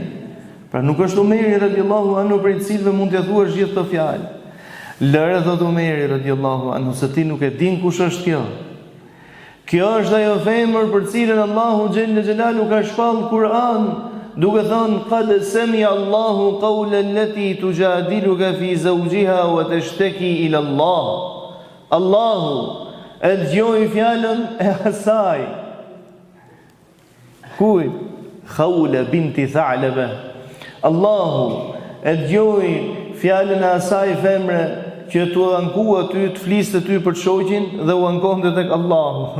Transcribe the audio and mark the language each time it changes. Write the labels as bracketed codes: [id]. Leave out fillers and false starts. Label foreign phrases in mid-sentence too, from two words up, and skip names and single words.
[sq] Pra nuk është Umeri [ar] رضي الله عنه [sq] për i cilëve mund t'ia thuash gjithë këto fjalë. Lëre, thot Umeri [ar] رضي الله عنه, [sq] se ti nuk e din kush është kjo. Kjo është ajo femër për cilën Allahu [ar] جل جلاله [sq] ka shpall Kur'an, duke thënë: [ar] "قد سمع الله قول التي تجادلك في زوجها وتشتكي إلى الله." [sq] Allahu e dëgjoi fjalën e asaj. Kujt? Khawla binti Tha'laba. Allahu e dëgjoi fjalën e asaj femre që tu ankua ty, të fliste ty për shoqin dhe u ankonte tek Allahu.